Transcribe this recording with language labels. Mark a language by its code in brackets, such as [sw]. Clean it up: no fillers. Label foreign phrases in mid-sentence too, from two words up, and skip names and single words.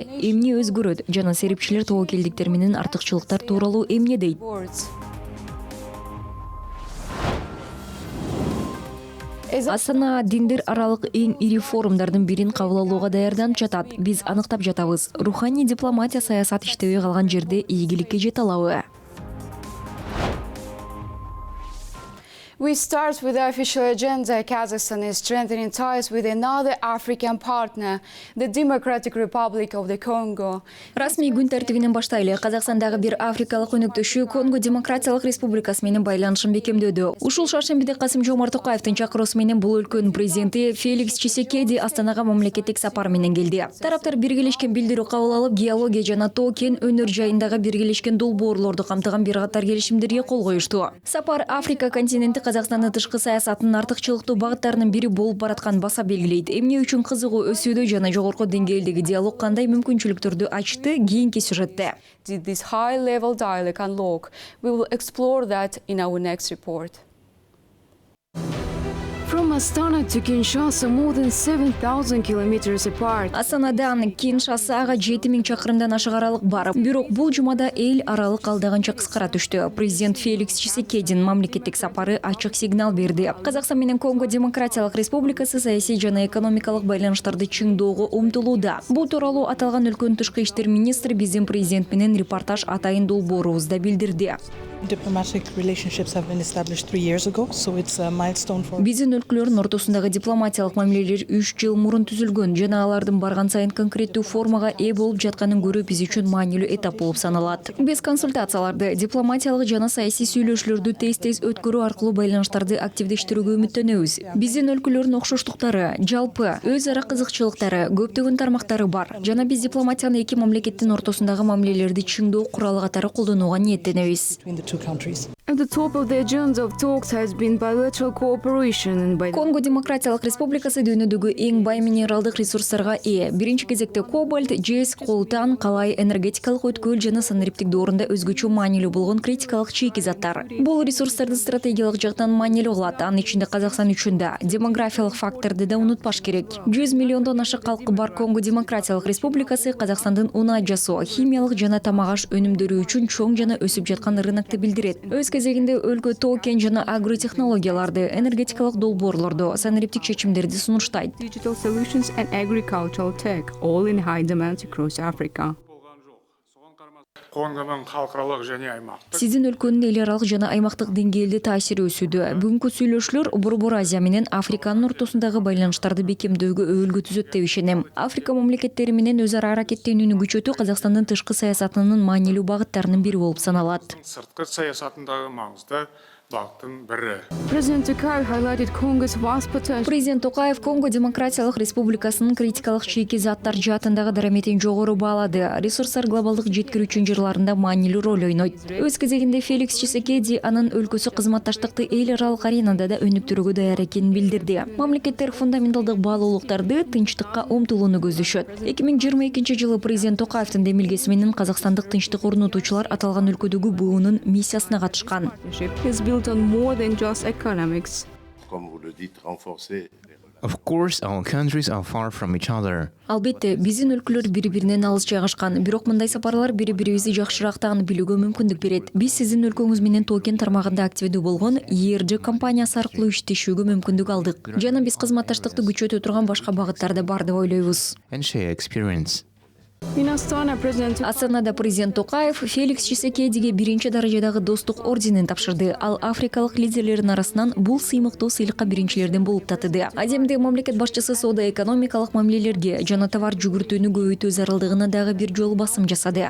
[ky] Эмне өзгөрөт жана серепчилер тобокелдиктер менен артыкчылыктар тууралуу эмне дейт? Астана диндер аралык эң ири форумдардын бирин кабыл алууга даярданып жатат. Биз аныктап жатабыз. Руханий дипломатия саясат иштебей калган жерде ийгиликке жете алабы? [en] We start with the official agenda. Kazakhstan is strengthening ties with another African partner, the Democratic Republic of the Congo. [ky] Расмий күн тартибинен баштайлы. Казакстандагы бир африкалык өнөктөшү Конго Демократиялык Республикасы менен байланышын бекемдөдү. Ушул шаршембиде Касым-Жомарт Токаевдин чакыруусу менен бул өлкөнүн президенти Феликс Чисекеди Астанага мамлекеттик сапар менен келди. Тараптар биргелешкен билдирүү кабыл алып, геология жана тоо кен өнөр жайындагы биргелешкен долбоорлорду камтыган бир катар келишимдерге кол коюшту. Сапар Африка континенти Казакстандын тышкы саясатынын артыкчылыктуу багыттарынын бири болуп бараткан баса белгилейт. Эмне үчүн кызыгуу өсүүдө жана жогорку деңгээлдеги диалог кандай мүмкүнчүлүктөрдү ачты? Кийинки сюжетте. [en] Did this high-level dialogue unlock? We will explore that in our next report. From Astana to Kinshasa, more than 7,000 kilometers apart. [ky] Астанадан Киншасага 7000 чакырымдан ашык аралык бар. Бирок бул жумада эл аралык алдаганча кыскара түштү. Президент Феликс Чисекедин мамлекеттик сапары ачык сигнал берди. Казакстан менен Конго Демократиялык Республикасы саясий жана экономикалык байланыштарды чыңдоого умтулууда. Бул тууралуу аталган өлкөнүн тышкы иштер министри биздин президент менен репортаж атайын долбоорубузда билдирди. [en] Diplomatic relationships have been established 3 years ago, so it's a milestone for. [ky] Биздин өлкөлөрдүн ортосундагы дипломатиялык мамилелер 3 жыл мурун түзүлгөн жана алардын барган сайын конкреттүү формага ээ болуп жатканын көрүү биз үчүн маанилүү этап болуп саналат. Без консультацияларды, дипломатиялык жана саясий сүйлөшүүлөрдү тез өткөрүү аркылуу байланыштарды активдештирүүгө үмүттөнөбүз. Биздин өлкөлөрдүн окшоштуктары, жалпы өз ара кызыкчылыктары, көптөгөн тармактары бар жана биз дипломатияны эки мамлекеттин ортосундагы мамилелерди чыңдоо куралы катары колдонууга ниеттенебиз. [en] At the top of the agenda of talks has been bilateral cooperation and [ky] Конго Демократиялык Республикасы дүйнөдөгү эң бай минералдык ресурстарга ээ. Биринчи кезекте кобальт, жез, колтан, калай, энергетикалык өткөл жана санариптик доорунда өзгөчө маанилүү болгон критикалык чийки заттар. Бул ресурстарды стратегиялык жактан маанилүү кылат. Анын ичинде Казакстан үчүн да демографиялык факторду да унутпаш керек. 100 миллиондон ашык калкы бар Конго Демократиялык Республикасы Казакстандын унаа жасоо, химиялык жана тамак аш өнүмдөрү үчүн чоң жана өсүп жаткан рынокты билдирет. Өз кезегинде өлкө тоо кен жана агротехнологияларды, энергетикалык долбоорлорду, санариптик чечимдерди сунуштайт. [en] digital solutions and agricultural tech, all in high demand across Africa. [kk] Конгонун халкыралык және аймактык. [ky] Сиздин өлкөнүн эл аралык жана аймактык деңгээлде таасири өсүүдө. Бүгүнкү сүйлөшүүлөр Борбор Азия менен Африканын ортосундагы байланыштарды бекемдөөгө өбөлгө түзөт деп ишенем. Африка мамлекеттери менен өз ара аракеттенүүнү күчөтүү Казакстандын тышкы саясатынын маанилүү багыттарынын бири болуп саналат. [kk] Сырткы саясатындагы маңызды багыттын бири. [en] President Tokayev highlighted Congo's vast potential. [ky] Президент Токаев Конго Демократиялык Республикасынын критикалык чийки заттар жаатындагы дараметин жогору баалады. Ресурстар глобалдык жеткирүүчү жырларында маанилүү роль ойнойт. Өз кезегинде Феликс Чисекеди анын өлкөсү кызматташтыкты эл аралык аренада да өнүктүрүүгө даяр экенин билдирди. Мамлекеттер фундаменталдык баалуулуктарды, тынчтыкка умтулууну көздөшөт. 2022 президент Токаевдин демилгеси менен казакстандык тынчтык орнотуучулар аталган өлкөдөгү буунун миссиясына катышкан. [en] Is built on more than just economics. Of course, our countries are far from each other. [ky] Албетте, биздин өлкөлөр бири-биринен алыс жайгашкан, бирок мындай сапарлар бири-бирибизди жакшыраак таанып билүүгө мүмкүндүк берет. Биз сиздин өлкөңүз менен тоо кен тармагында активдүү болгон ERG компаниясы аркылуу иштешүүгө мүмкүндүк алдык. Жана биз кызматташтыкты күчөтө турган башка багыттар да бар деп ойлойбуз. [en] And share experience. [ky] Астанада президент Токаев Феликс Чисекедиге биринчи даражадагы достук орденин тапшырды. Ал африкалык лидерлердин арасынан бул сыймыктуу сыйлыкка биринчилерден болуп татыды. Адемде мамлекет башчысы соода-экономикалык мамилелерге жана товар жүгүртүүнү көбөйтүү зарылдыгына дагы бир жолу басым жасады.